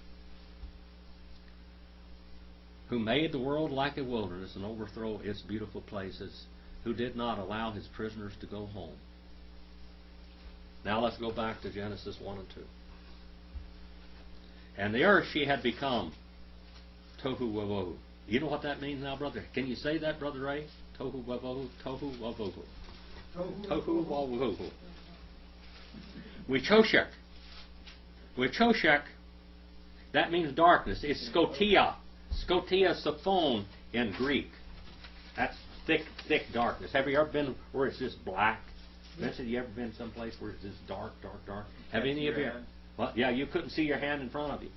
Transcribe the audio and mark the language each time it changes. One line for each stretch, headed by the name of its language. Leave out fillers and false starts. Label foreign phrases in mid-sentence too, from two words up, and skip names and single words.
English: Who made the world like a wilderness and overthrow its beautiful places, who did not allow his prisoners to go home. Now let's go back to Genesis 1 and 2. And the earth she had become
Hebrew: tohu wabohu.
English: You know what that means now, brother? Can you say that, Brother Ray?
Hebrew: Tohu wabohu, tohu wabohu. Tohu wabohu. Wichoshek.
English: Wichoshek, that means darkness. It's scotia.
Greek: Scotia saphon
English: in Greek. That's thick, thick darkness. Have you ever been where it's just black? Vincent, you ever been someplace where it's just dark, dark, dark? Have any of you? Well, yeah, you couldn't see your hand in front of you.